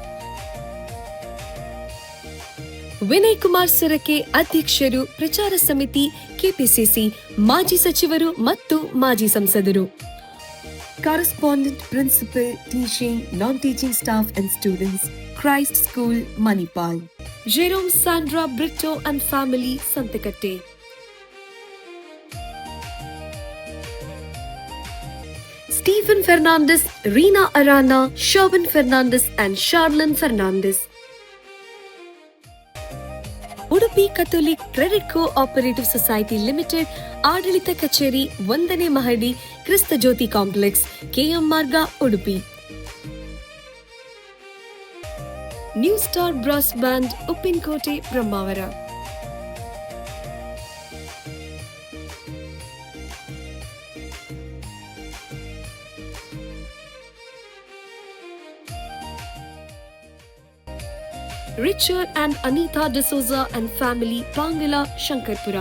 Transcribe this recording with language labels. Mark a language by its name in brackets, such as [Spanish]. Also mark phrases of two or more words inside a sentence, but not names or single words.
[Kannada] ವಿನಯ್ ಕುಮಾರ್ ಸೊರಕೆ, ಅಧ್ಯಕ್ಷರು, ಪ್ರಚಾರ ಸಮಿತಿ, ಕೆಪಿಸಿಸಿ, ಮಾಜಿ ಸಚಿವರು ಮತ್ತು ಮಾಜಿ ಸಂಸದರು. [English] Correspondent, Principal, Teaching, Non Teaching Staff and Students, Christ School, Manipal. [Kannada] ಜೆರೋಮ್ ಸ್ಯಾಂಡ್ರಾ ಬ್ರಿಟೋ [English] and family, [Kannada] ಸಂತಕಟ್ಟೆ. [English] Stephen Fernandez, Rina Arana, Sherwin Fernandez and Charlene Fernandez. [Kannada] ಉಡುಪಿ ಕಥೋಲಿಕ್ ಕ್ರೆಡಿಟ್ ಕೋಆಪರೇಟಿವ್ ಸೊಸೈಟಿ ಲಿಮಿಟೆಡ್, ಆಡಳಿತ ಕಚೇರಿ, 1ನೇ ಮಹಡಿ, ಕ್ರಿಸ್ತ ಜ್ಯೋತಿ ಕಾಂಪ್ಲೆಕ್ಸ್, ಕೆಎಂ ಮಾರ್ಗ, ಉಡುಪಿ. ನ್ಯೂ ಸ್ಟಾರ್ ಬ್ರಾಸ್ ಬ್ಯಾಂಡ್, ಉಪ್ಪಿನಕೋಟೆ, ಬ್ರಹ್ಮಾವರ. [English] Richard and Anita D'Souza and family, Pangala, Shankarpura.